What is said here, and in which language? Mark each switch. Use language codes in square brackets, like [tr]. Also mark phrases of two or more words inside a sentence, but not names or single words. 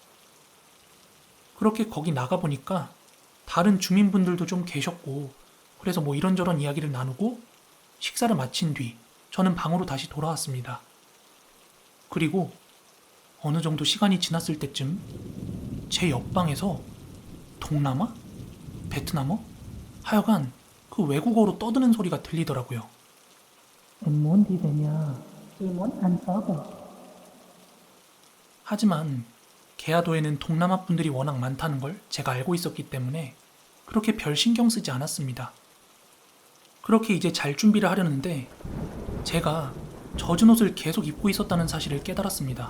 [ko] 그렇게 거기 나가보니까 다른 주민분들도 좀 계셨고 그래서 뭐 이런저런 이야기를 나누고 식사를 마친 뒤 저는 방으로 다시 돌아왔습니다. 그리고 어느 정도 시간이 지났을 때쯤 제 옆방에서 동남아? 베트남어? 하여간 그 외국어로 떠드는 소리가 들리더라고요. [vi] muốn đi về nhà, tôi muốn ăn phở. [ko] 하지만 게하도에는 동남아 분들이 워낙 많다는 걸 제가 알고 있었기 때문에 그렇게 별 신경 쓰지 않았습니다. 그렇게 이제 잘 준비를 하려는데 제가 젖은 옷을 계속 입고 있었다는 사실을 깨달았습니다.